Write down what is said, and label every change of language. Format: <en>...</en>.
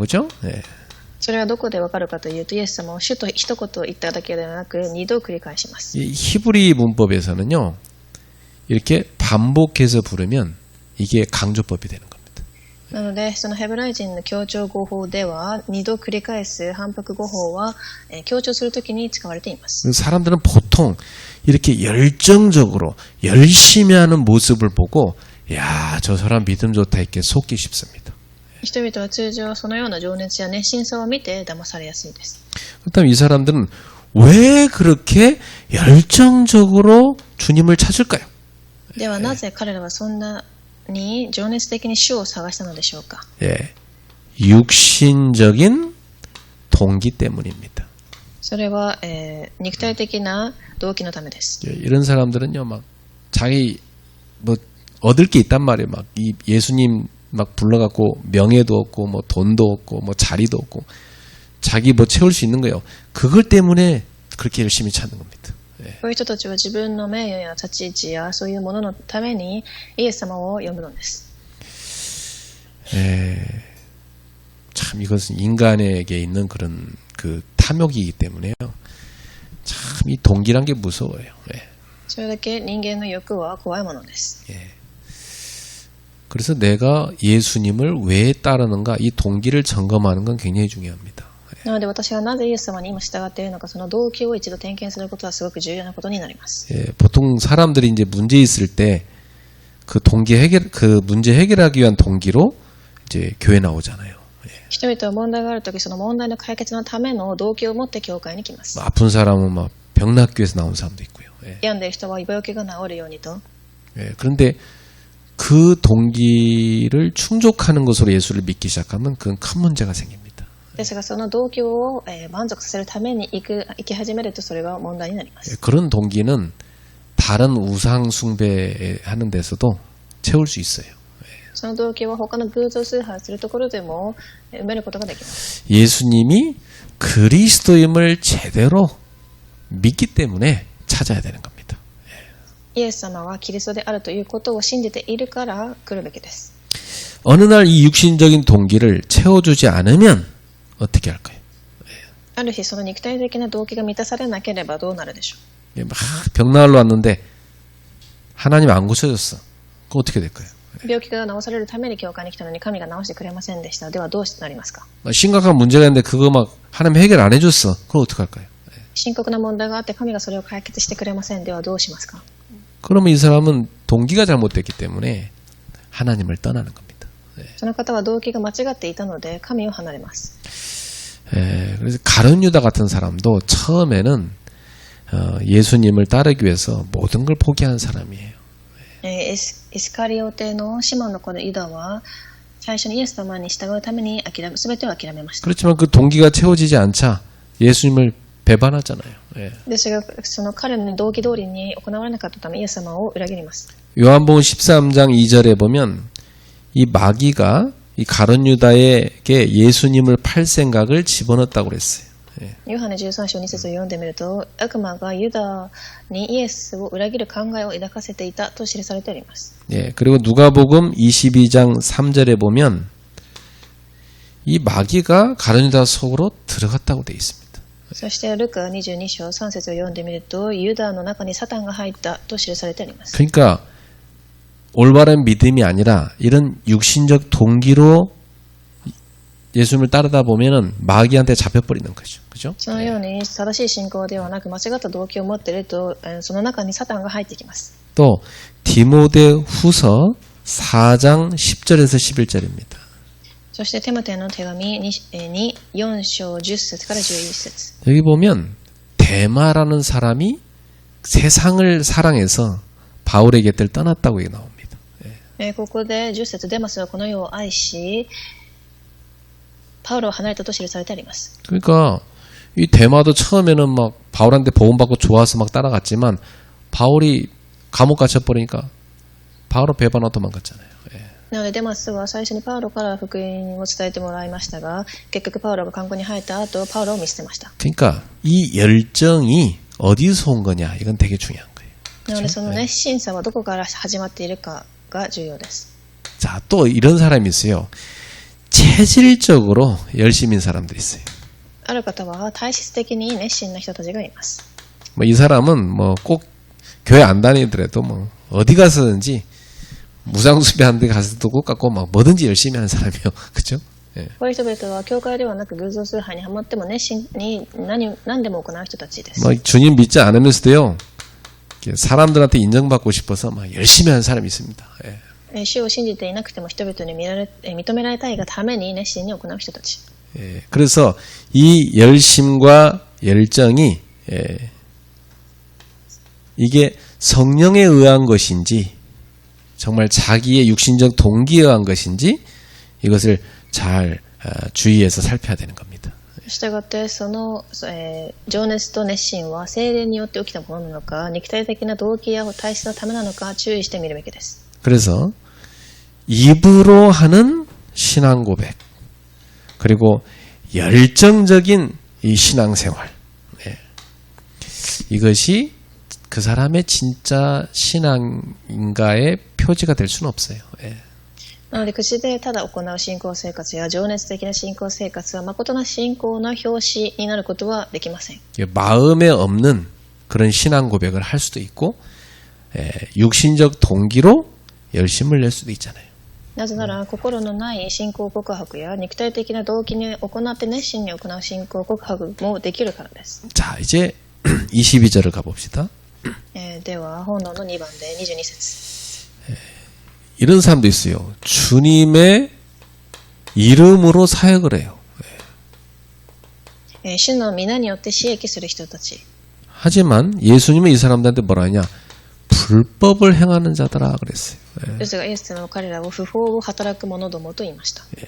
<ko>그죠? 네.</ko> <ja>それはどこでわかるかというとイエス様を主と一言言っただけではなく2度繰り返します。</ja> <ko>이 히브리 문법에서는요. 이렇게 반복해서 부르면 이게 강조법이 되는 겁니다.</ko> <ja>なのでそのヘブライ人の強調語法では2度繰り返す反復語法は強調するときに使われています。</ja> <ko>사람들은 보통 이렇게 열정적으로 열심히 하는 모습을 보고 야, 저 사람 믿음 좋다 이렇게 속기 쉽습니다.</ko> <ja>人々は通常そのような情熱や熱心さを見て騙されやすいです。</ja> <ko>그렇다면 이 사람들은 왜 그렇게 열정적으로 주님을 찾을까요?</ko> <ja>ではなぜ彼らはそんなに情熱的に主を探したのでしょうか。</ja> <ko>예, 육신적인 동기 때문입니다.</ko> <ja>それは、肉体的な動機のためです。</ja> <ko>예, 이런 사람들은요, 막 자기 뭐 얻을 게 있단 말이에요. 막 이 예수님 막 불러갖고 명예도 없고 뭐 돈도 없고 뭐 자리도 없고 자기 뭐 채울 수 있는 거예요. 그걸 때문에 그렇게 열심히 찾는 겁니다.</ko> <ja>こういう人たちは自分の名誉や立ち位置やそういうもののためにイエス様を呼ぶのです。</ja> <ko>참 이것은 인간에게 있는 그런 그 탐욕이기 때문에요. 참 이 동기란 게 무서워요. 예.</ko> <ja>それだけ人間の欲は怖いものです。</ja> <ko>예. 그래서 내가 예수님을 왜 따르는가 이 동기를 점검하는 건 굉장히 중요합니다.</ko> <ja>なので私がなぜイエス様に今従っているのかその動機を一度点検することはすごく重要なことになります。</ja> <ko>예, 보통 사람들이 이제 문제 있을 때 그 동기 해결 그 문제 해결하기 위한 동기로 이제 교회 나오잖아요. 예.</ko> <ja>人々は問題があるときその問題の解決のための動機を持って教会に来ます。</ja> <ko>아픈 사람은 막 병낫교회에서 나온 사람도 있고요. 예.</ko> <ja>病んでいる人は病気が治るようにと。</ja> <ko>예, 그런데 그 동기를 충족하는 것으로 예수를 믿기 시작하면 그건 큰 문제가 생깁니다.</ko> <ja>ですがその動機を満足させるために生き始めるとそれが問題になります。</ja> <ko>예, 그런 동기는 다른 우상 숭배하는 데서도 채울 수 있어요.</ko> <ja>その動機は他の偶像崇拝するところでも埋めることができます。</ja> <ko>예수님이 그리스도임을 제대로 믿기 때문에 찾아야 되는 겁니다.</ko> <ja>イエス様はキリストであるということを信じているから来るべきです。</ja> <ko>어느 날 이 육신적인 동기를 채워주지 않으면 어떻게 할까요?</ko> <ja>ある日その肉体的な動機が満たされなければどうなるでしょう。</ja> <ko>막 병나으러 왔는데 하나님 안 고쳐줬어. 그럼 어떻게 될까요?</ko> <ja>病気が治されるために教会に来たのに神が治してくれませんでした。ではどうなりますか？</ja> <ko>심각한 문제가 있는데 그거 막 하나님 해결 안 해줬어. 그럼 어떡할까요?</ko> <ja>深刻な問題があって神がそれを解決してくれません。ではどうしますか？</ja> <ko>그러면 이 사람은 동기가 잘못됐기 때문에 하나님을 떠나는 겁니다.</ko> <ja>その方は動機が間違っていたので神を離れます。</ja> <ko>그래서 가룟 유다 같은 사람도 처음에는 예수님을 따르기 위해서 모든 걸 포기한 사람이에요.</ko> <ja>イスカリオテのシモンの子でユダは最初にイエス様に従うために全てを諦めました。</ja> <ko>그렇지만 그 동기가 채워지지 않자 예수님을 배반하잖아요. 예.</ko> <ja>ですがその彼の動機通りに行われなかったためイエス様を裏切ります。</ja> <ko>요한복음 13장 2절에 보면 이 마귀가 이 가룟 유다에게 예수님을 팔 생각을 집어넣었다고 그랬어요.</ko> <ja>ヨハネ13章2節を読んでみると悪魔がユダにイエスを裏切る考えを抱かせていたと記されております。</ja> <ko>예, 그리고 누가복음 22장 3절에 보면 이 마귀가 가룟 유다 속으로 들어갔다고 돼 있습니다.</ko> <ja>そしてルカ22章3節を読んでみるとユダの中にサタンが入ったと記されております。</ja> <ko>그러니까 올바른 믿음이 아니라 이런 육신적 동기로 예수님을 따르다 보면은 마귀한테 잡혀버리는 거죠. 그죠?</ko> <ja>そのように正しい信仰ではなく間違った動機を持っているとその中にサタンが入ってきます。</ja> <ko>또 디모데 후서 4장 10절에서 11절입니다.</ko> <ja>そしてテモテの手紙に4章10節から11節</ja> <ko>여기 보면 데마라는 사람이 세상을 사랑해서 바울의 곁을 떠났다고 나옵니다.</ko> <ja>ここで10節デマスはこの世を愛しパウロを離れたと記されてあります。</ja> <ko>그러니까 이 데마도 처음에는 막 바울한테 보험받고 좋아서 막 따라갔지만 바울이 감옥 갇혀버리니까 바울을 배반하고 도망갔잖아요.</ko> <ja>なのでデマスは最初にパウロから福音を伝えてもらいましたが結局パウロが監獄に入った後パウロを見捨てました。</ja> <ko>그러니까 이 열정이 어디서 온 거냐 이건 되게 중요한 거예요.</ko> <ja>なのでその熱心さはどこから始まっているかが重要です。</ja> <ko>자, 또 이런 사람이 있어요. 체질적으로 열심인 사람들이 있어요.</ko> <ja>ある方は体質的に熱心な人たちがいます。</ja> <ko>뭐 이 사람은 뭐 꼭 교회 안 다니더라도 뭐 어디 가서든지 무상수배하는 데 가서도 꼭 갖고 막 뭐든지 열심히 하는 사람이에요. 그죠? 예.</ko> <ja>こういう人々は教会ではなく偶像崇拝にハマっても熱心に何でも行う人たちです。</ja> <ko>뭐 주님 믿지 않으면서도요. 사람들한테 인정받고 싶어서 막 열심히 하는 사람이 있습니다. 예.</ko> <ja>主を信じていなくても人々に認められたいがために熱心に行う人たち。</ja> <ko>예. 그래서 이 열심과 열정이 이게 성령에 의한 것인지 정말 자기의 육신적 동기에 의한 것인지 이것을 잘 주의해서 살펴야 되는 겁니다.</ko> <ja>したがってその、情熱と熱心は聖霊によって起きたものなのか肉体的な動機や体質のためなのか注意してみるべきです。</ja> <ko>그래서 입으로 하는 신앙 고백 그리고 열정적인 이 신앙생활 이것이 그 사람의 진짜 신앙인가의 표지가 될 수는 없어요.</ko> <ja>なので口でただ行う信仰生活や情熱的な信仰生活は誠の信仰の表紙になることはできません。</ja> <ko>마음에 없는 그런 신앙 고백을 할 수도 있고 육신적 동기로 열심을 낼 수도 있잖아요.</ko> <ja>なぜなら心のない信仰告白や肉体的な動機に行って熱心に行う信仰告白もできるからです。</ja> <ko>자, 이제 22절을 가봅시다.</ko> <ja>では本論の2番で22節</ja> <ko>이런 사람도 있어요. 주님의 이름으로 사역을 해요.</ko> <ja>主の皆によって刺激する人たち</ja> <ko>하지만 예수님은 이 사람들한테 뭐라 하냐? 불법을 행하는 자더라 그랬어요.</ko> <ja>ですがイエス様は彼らを不法を働く者どもと言いました。</ja>